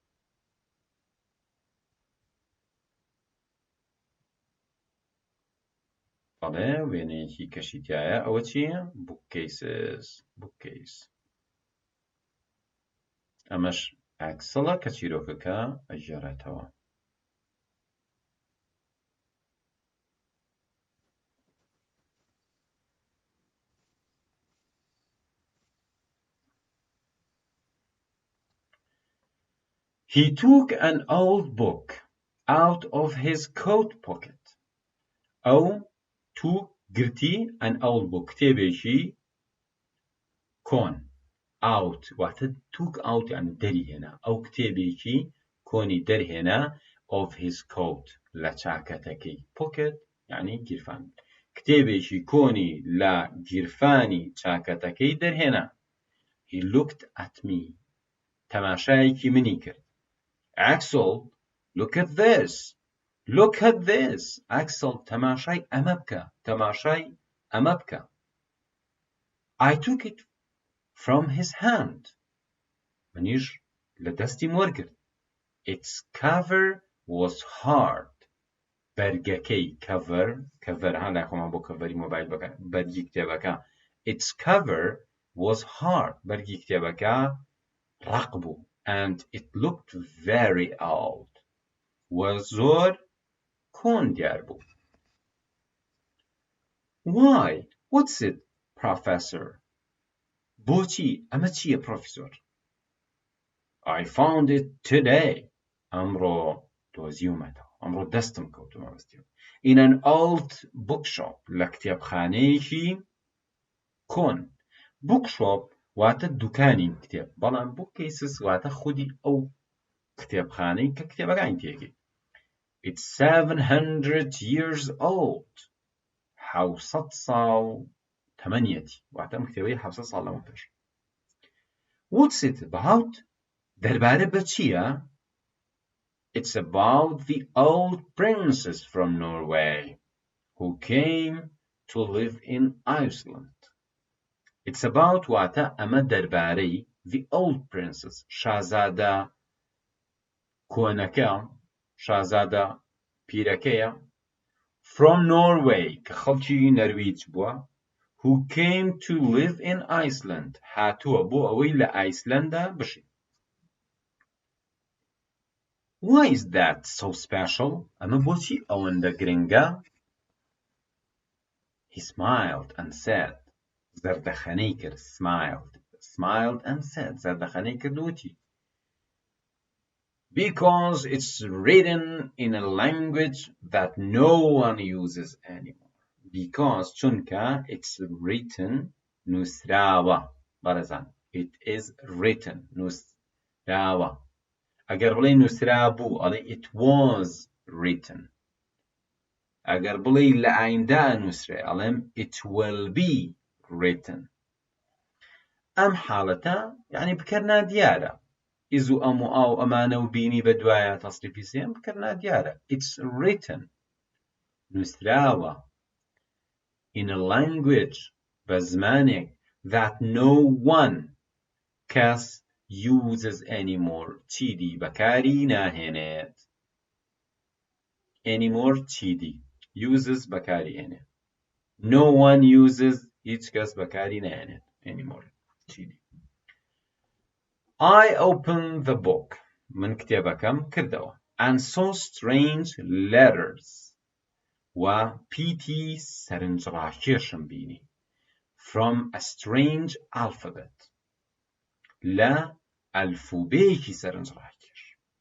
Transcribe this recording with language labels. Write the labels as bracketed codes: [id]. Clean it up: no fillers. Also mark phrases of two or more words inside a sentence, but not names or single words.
[ckb] بەڵێ وێنەیەکی کەشی تایە ئەوە چییە؟ [en] bookcases. bookcase. [ckb] ئەمەش ئەکسڵە کە چیرۆکەکە ئەژێڕێتەوە. [en] He took an old book out of his coat pocket. أو took گرتی an old book [ckb] کتێبێکی کۆن. out واتە [en] took out [ckb] يعني دەریهێنا. ئەو کتێبێکی کۆنی دەرهێنا [en] of his coat [ckb] لە چاکەتەکەی. pocket يعني گیرفان. کتێبێکی کۆنی لە گیرفانی چاکەتەکەی دەرهێنا. [en] He looked at me. [ckb] تەماشایەکی منی کرد. [en] Axel, look at this. Look at this. Axel, [ckb] تەماشای ئەمە بکە. تەماشای ئەمە بکە. [en] I took it from his hand. [ckb] منیش لە دەستی وەرگرت. [en] Its cover was hard. [ckb] بەرگەکەی cover ها لای خۆمان بۆ کەڤەری مۆبایل بەکەن. بەرگی کتێبەکە. [en] Its cover was hard. [ckb] بەرگی کتێبەکە ڕق بوو. [en] And it looked very old. [ckb] وزۆر کۆن دیار بوو. [en] Why? What's it, Professor? [ckb] بۆچی؟ ئەمە چییە پرۆفیسۆر؟ [en] I found it today. [ckb] ئەمڕۆ دۆزیومەتەوە. ئەمڕۆ دەستم کەوتومە بەستیەوە. [en] In an old bookshop. [ckb] لە کتێبخانەیەکی کۆن. bookshop واتە دوکانی کتێب. بەڵام bookcases واتە خودی ئەو کتێبخانەی کە کتێبەکانی تێگەی. [en] It's 700 years old. [ckb] 700 ساڵ تەمەنیەتی. واتە ئەم کتێبەی 700 ساڵ لەمە پێش. [en] What's it about? [ckb] دەربارە بە چییە؟ [en] It's about the old princess from Norway who came to live in Iceland. It's about [ckb] واتە ئەمە دەربارەی [en] the old princess [ckb] شازادە کۆنەکە شازادە پیرەکەیە [en] from Norway [ckb] کە خەڵکی نەرویج بووە [en] who came to live in Iceland [ckb] هاتووە بۆ ئەوەی لە ئایسلەندا بژی. [en] Why is that so special? [ckb] ئەمە بۆچی ئەوەندە گرنگە؟ [en] He smiled and said [ckb] زەردەخەنەی کرد [en] smiled and said [ckb] زەردەخەنەی کرد وتی [en] because it's written in a language that no one uses anymore. Because چونکە it's written نووسراوە بەڕێزان it is written نووسراوە ئەگەر بڵێ نووسرا بوو ئەڵێ it was written ئەگەر بڵێ لە ئایندا نووسرێ ئەڵێم it will be written. [ckb] ئەم حاڵەتە یعنی بکەرنا دیارە ئیز و ئەم و ئاو ئەمانە و بینی بە دوایە تەسریفی سێم بکەرنا دیارە [en] it's written [ckb] نووسراوە [en] in a language [ckb] بە زمانێک [en] that no one [ckb] کەس [en] uses anymore [ckb] چیدی بەکاری ناهێنێت anymore چیدی uses بەکاری هێنێت [en] no one uses [ckb] هیچ کەس بەکاری ناهێنێت anymore چیدی. [en] I opened the book [ckb] من کتێبەکەم کردەوە [en] and saw strange letters [ckb] و پیتی سەرنجڕاکێشم بینی [en] from a strange alphabet [ckb] لە ئەلفوبەیەکی سەرنجڕاکێش.